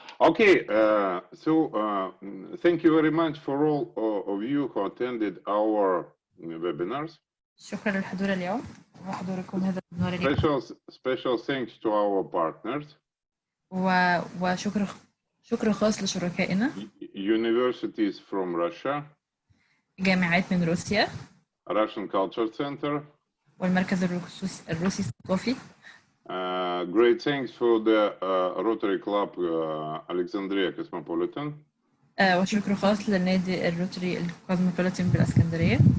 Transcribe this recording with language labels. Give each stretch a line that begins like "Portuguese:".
English: Okay, so thank you very much for all of you who attended our webinars.
Arabic: شكرا للحضور اليوم وحضوركم هذا الويبينار اليوم.
English: Special thanks to our partners.
Arabic: وشكر خاص لشركائنا.
English: Universities from Russia.
Arabic: جامعات من روسيا.
English: Russian Culture Center.
Arabic: والمركز الروسي الثقافي.
English: Great thanks for the Rotary Club Alexandria Cosmopolitan.
Arabic: وشكر خاص للنادي الروتري الكوزموبوليتان بالاسكندريه.